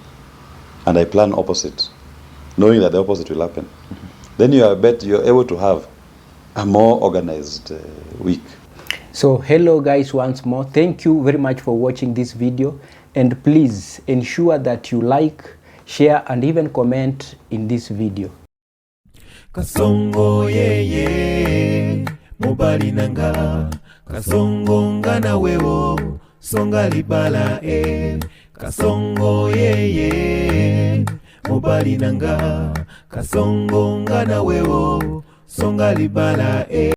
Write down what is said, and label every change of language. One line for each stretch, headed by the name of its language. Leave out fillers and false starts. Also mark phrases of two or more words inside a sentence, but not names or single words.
English: And I plan opposite, knowing that the opposite will happen. Then you're able to have a more organized week. So hello guys, once more. Thank you very much for watching this video. And please ensure that you like, share, and even comment in this video.
Lingala: Kasongo yeye mobali nanga, kasongo ngana wewo songa libala kasongo yeye mobali nanga, kasongo ngana wewo songa libala